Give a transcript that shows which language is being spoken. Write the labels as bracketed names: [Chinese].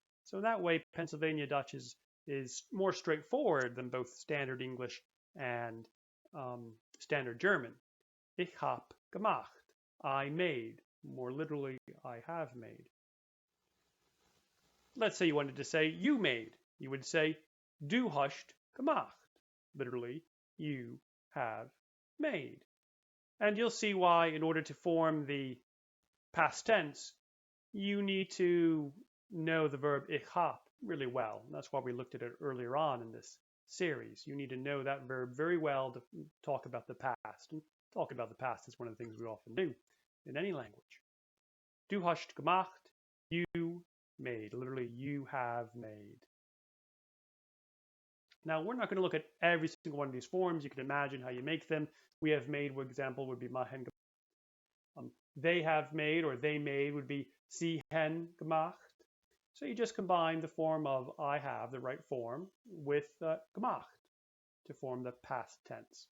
[English] So in that way, Pennsylvania Dutch is more straightforward than both Standard English and Standard German. [Pennsylvania German] Ich hab gemacht. [English] I made. More literally, I have made. Let's say you wanted to say you made. You would say [Pennsylvania German] du hast gemacht. [English] Literally, you have made. And you'll see why, in order to form the past tense, you need to know the verb [Pennsylvania German] ich hab [English] really well. And that's why we looked at it earlier on in this series. You need to know that verb very well to talk about the past. And talk about the past is one of the things we often do in any language. [Pennsylvania German] Du hast gemacht, [English] you made. Literally, you have made. Now, we're not going to look at every single one of these forms. You can imagine how you make them. We have made, for example, would be [Pennsylvania German] machen gemacht. [English] They have made or they made would be [Pennsylvania German] sie hen gemacht. [English] So you just combine the form of I have, the right form, with gemacht to form the past tense.